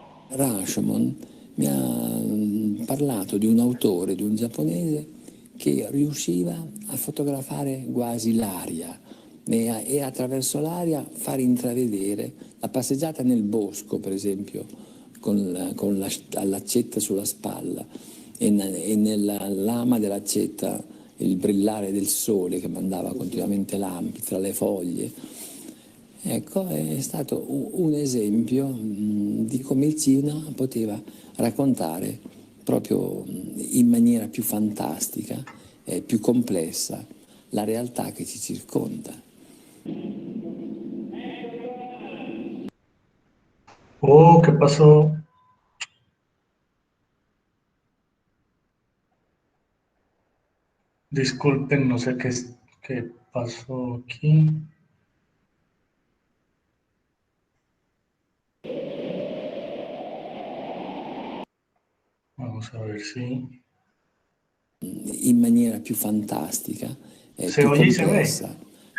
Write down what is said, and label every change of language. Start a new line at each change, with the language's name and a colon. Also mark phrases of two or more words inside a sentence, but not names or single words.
Italian: Rashomon mi ha parlato di un autore, di un giapponese, che riusciva a fotografare quasi l'aria e attraverso l'aria far intravedere la passeggiata nel bosco, per esempio, con l'accetta sulla spalla e nella lama dell'accetta il brillare del sole che mandava continuamente lampi tra le foglie. Ecco, è stato un esempio di come il cinema poteva raccontare proprio in maniera più fantastica e più complessa la realtà che ci circonda.
Spanish: Oh, ¿qué pasó? Disculpen, no sé qué pasó aquí. Vamos a ver si...
Italian: In maniera più fantastica e
Spanish: Se
Italian: più
Spanish: oye y se
Italian: complessa
Spanish: ve.